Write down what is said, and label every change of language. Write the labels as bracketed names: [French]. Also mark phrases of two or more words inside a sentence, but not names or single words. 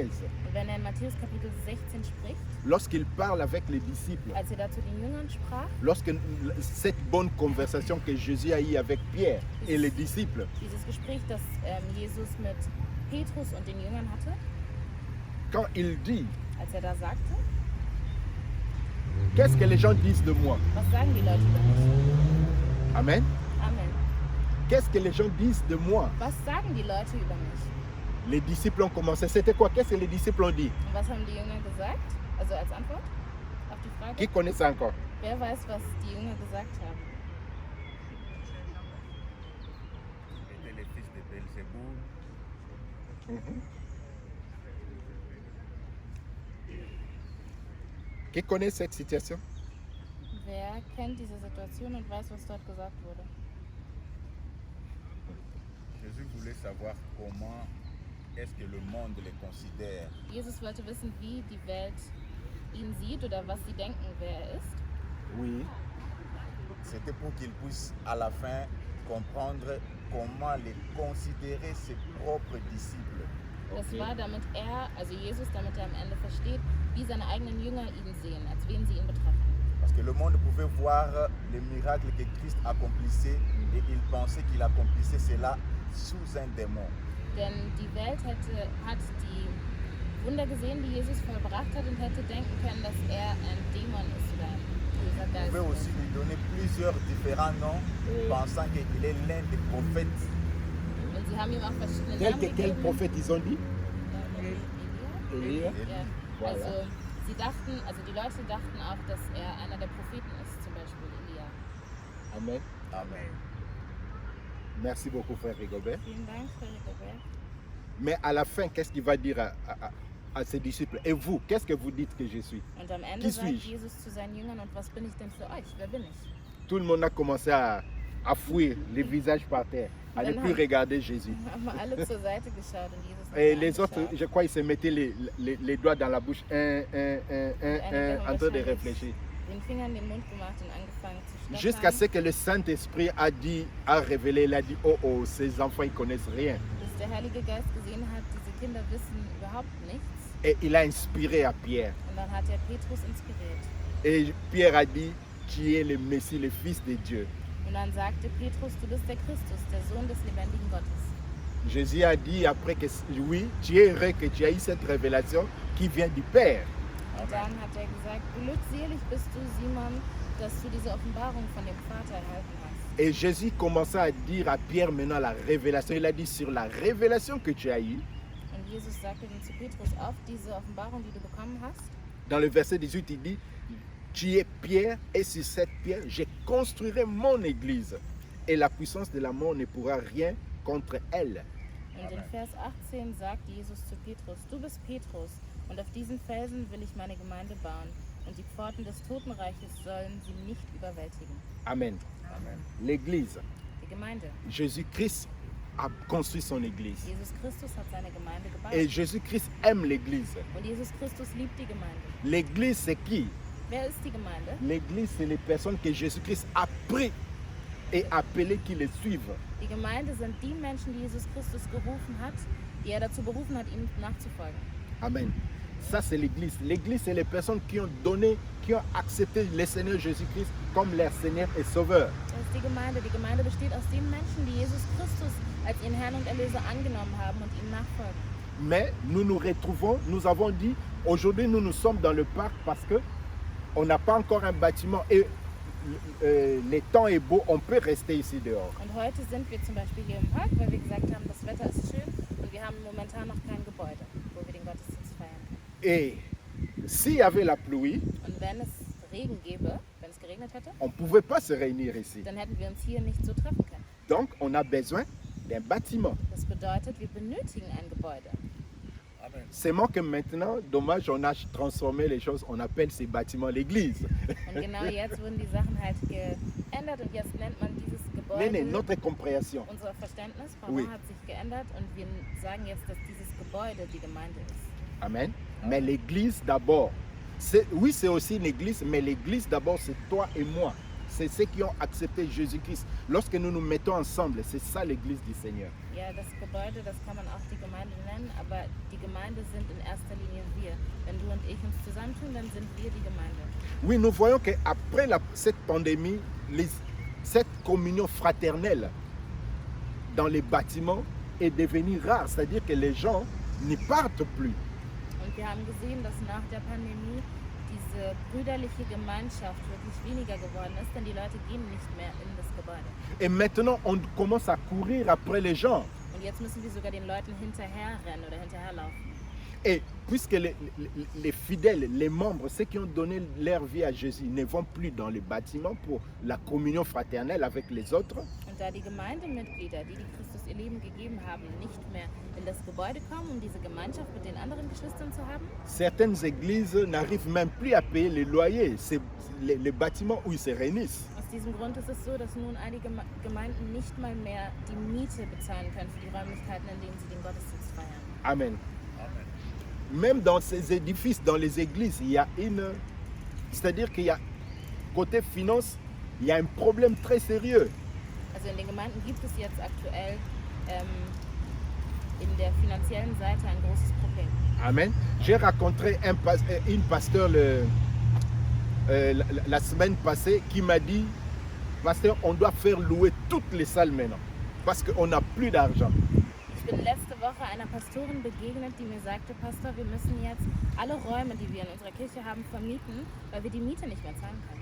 [German] Und wenn er in Matthäus Kapitel 16 spricht, [French] lorsqu'il parle avec les disciples, [German] als er da zu den Jüngern sprach, [French] lorsque cette bonne conversation que Jésus a eue avec Pierre et les disciples, [German] dieses Gespräch, das Jesus mit Petrus und den Jüngern hatte, [French] quand il dit, [German] als er da sagte, [French] qu'est-ce que les gens disent de moi? [German] was sagen die Leute über mich? Amen. Amen. [French] Qu'est-ce que les gens disent de moi? [German] Was sagen die Leute über mich? [French] Les disciples ont commencé. C'était quoi? Qu'est-ce que les disciples ont dit? [German] Und was haben die Jünger gesagt? Also als Antwort auf die Frage? [French] Qui connaît ça encore? [German] Wer weiß, was die Jünger gesagt haben? Shebull. Mhm. [French] Qui connaît cette situation? [German] Wer kennt diese Situation und weiß, was dort gesagt wurde? [French] Jésus voulait savoir comment est-ce que le monde les considère. [German] Jesus wollte wissen, wie die Welt ihn sieht oder was sie denken, wer er ist. [French] Oui. C'était pour qu'il puisse à la fin comprendre comment les considérer ses propres disciples. [German] Das Okay. war, damit er, also Jesus, damit er am Ende versteht, wie seine eigenen Jünger ihn sehen, als wen sie ihn betrachten. [French] Parce que le monde pouvait voir les miracles que Christ accomplissait et il pensait qu'il accomplissait cela sous un démon. [German] Denn die Welt hat die Wunder gesehen, die Jesus vollbracht hat, und hätte denken können, dass er ein Dämon ist oder ein böser [French] Il [German] Geist. [French] pouvait aussi lui donner plusieurs différents noms, pensant qu'il est l'un des prophètes. [German] Und sie haben ihm auch verschiedene [French] Quel, [German] Namen [French] quel [German] gegeben. [French] prophète ils ont dit? Elia? Elia. [German] Ja. [French] Voilà. [German] Also die Leute dachten auch, dass er einer der Propheten ist, zum Beispiel Elia. Amen. Amen. [French] Merci beaucoup, frère Rigobert. [German] Vielen Dank, Frau Rigobert. [French] Mais à la fin, qu'est-ce qu'il va dire à ses disciples? Et vous, qu'est-ce que vous dites que je suis? [German] Und am Ende [French] Qui [German] sagt [French] suis-je? [German] Jesus zu seinen Jüngern, und was bin ich denn für euch? Wer bin ich? [French] Tout le monde a commencé à fuir, les visages par terre, à ne plus regarder Jésus. [German] Haben alle zur Seite geschaut und Jesus hat [French] Et [German] sie [French] les autres, [German] angeschaut. [French] je crois, ils se mettaient les doigts dans la bouche, en train de réfléchir. [German] Den Finger in den Mund gemacht und angefangen zu [French] Jusqu'à ce [German] stottern, [French] que le Saint-Esprit a révélé, il a dit, oh, oh, ces enfants, ils connaissent rien. [German] bis der Heilige Geist gesehen hat, diese Kinder wissen überhaupt nichts. [French] Et il a inspiré à Pierre. [German] Und dann hat er Petrus inspiriert. [French] Et Pierre a dit, tu es le Messie, le Fils de Dieu. [German] Und dann sagte Petrus, du bist der Christus, der Sohn des lebendigen Gottes. [French] Jésus a dit après que oui, tu es heureux que tu as eu cette révélation qui vient du Père. [German] Und dann hat er gesagt, glückselig bist du, Simon, dass du diese Offenbarung von dem Vater erhalten hast. [French] Et Jésus commença à dire à Pierre maintenant la révélation. Il a dit sur la révélation que tu as eue. [German] Und Jesus sagte dann zu Petrus, auf diese Offenbarung, die du bekommen hast, [French] Dans le verset 18, il dit, tu es Pierre et sur cette pierre, je construirai mon église. Et la puissance de la mort ne pourra rien contre elle. [German] und in Vers 18 sagt Jesus zu Petrus, du bist Petrus, und auf diesen Felsen will ich meine Gemeinde bauen, und die Pforten des Totenreiches sollen sie nicht überwältigen. Amen. Amen. [French] L'église, [German] Die Gemeinde. [French] Jésus-Christ a construit son église. [German] Jesus Christus hat seine Gemeinde gebaut. [French] Et Jésus-Christ aime l'église. [German] Und Jesus Christus liebt die Gemeinde. [French] L'église, c'est qui? [German] Wer ist die Gemeinde? [French] L'église, c'est les personnes que Jésus-Christ a pris et appelées qui le suivent. [German] Die Gemeinde sind die Menschen, die Jesus Christus gerufen hat, die er dazu berufen hat, ihm nachzufolgen. [French] Amen. Ça, c'est l'église. L'église, c'est les personnes qui ont donné, qui ont accepté le Seigneur Jésus-Christ comme leur Seigneur et Sauveur. [German] Das ist die Gemeinde. Die Gemeinde besteht aus den Menschen, die Jesus Christus als ihren Herrn und Erlöser angenommen haben und ihm nachfolgen. [French] Mais nous nous retrouvons, nous avons dit, aujourd'hui nous sommes dans le parc parce que on n'a pas encore un bâtiment et le temps est beau, on peut rester ici dehors. [German] Und heute sind wir zum Beispiel hier im Park, weil wir gesagt haben, das Wetter ist schön und wir haben momentan noch kein Gebäude, wo wir den Gottesdienst feiern können. [French] Et s'il y avait la pluie, [German] Und wenn es Regen gäbe, wenn es geregnet hätte, [French] on ne pouvait pas se réunir ici. [German] dann hätten wir uns hier nicht so treffen können. [French] Donc on a besoin d'un bâtiment. [German] Das bedeutet, wir benötigen ein Gebäude. Amen. [French] Seulement que maintenant, dommage, on a transformé les choses, on appelle ces bâtiments l'église. [German] Und genau jetzt wurden die Sachen halt geändert und jetzt nennt man dieses [French] Mais [German] Gebäude. [French] notre compréhension. [German] Unser Verständnis, [French] Oui. [German] hat sich geändert und wir sagen jetzt, dass dieses Gebäude die Gemeinde ist. [French] Amen. Mais l'église d'abord. Oui, c'est aussi l'église, mais l'église d'abord, c'est toi et moi. C'est ceux qui ont accepté Jésus-Christ. Lorsque nous nous mettons ensemble, c'est ça l'église du Seigneur. [German] Ja, das Gebäude, das kann man auch die Gemeinde nennen, aber die Gemeinde sind in erster Linie wir. Wenn du und ich uns zusammentun, dann sind wir die Gemeinde. [French] Oui, nous voyons qu'après cette pandémie, cette communion fraternelle dans les bâtiments est devenue rare. C'est-à-dire que les gens n'y partent plus. [German] Und wir haben gesehen, dass nach der Pandemie diese brüderliche Gemeinschaft wirklich weniger geworden ist, denn die Leute gehen nicht mehr in das Gebäude. [French] Et maintenant, on commence à courir après les gens. [German] Und jetzt müssen wir sogar den Leuten hinterherrennen oder hinterherlaufen. [French] Et puisque les fidèles, les membres, ceux qui ont donné leur vie à Jésus ne vont plus dans les bâtiments pour la communion fraternelle avec les autres, [German] Und da die Gemeindemitglieder, die Christus ihr Leben gegeben haben, nicht mehr in das Gebäude kommen, um diese Gemeinschaft mit den anderen Geschwistern zu haben, [French] certaines églises n'arrivent même plus à payer les loyers, c'est les bâtiments où ils se réunissent. [German] aus diesem Grund ist es so, dass nun einige Gemeinden nicht mal mehr die Miete bezahlen können für die Räumlichkeiten, in denen sie den Gottesdienst feiern. Amen. Amen. [French] Même dans ces édifices, dans les églises, il y a c'est-à-dire qu'il y a, côté finance, il y a un problème très sérieux. [German] Also in den Gemeinden gibt es jetzt aktuell in der finanziellen Seite ein großes Problem. Amen. [French] J'ai rencontré une pasteur la semaine passée qui m'a dit, pasteur, on doit faire louer toutes les salles maintenant parce qu'on n'a plus d'argent. [German] Ich bin letzte Woche einer Pastorin begegnet, die mir sagte, Pastor, wir müssen jetzt alle Räume, die wir in unserer Kirche haben, vermieten, weil wir die Miete nicht mehr zahlen können.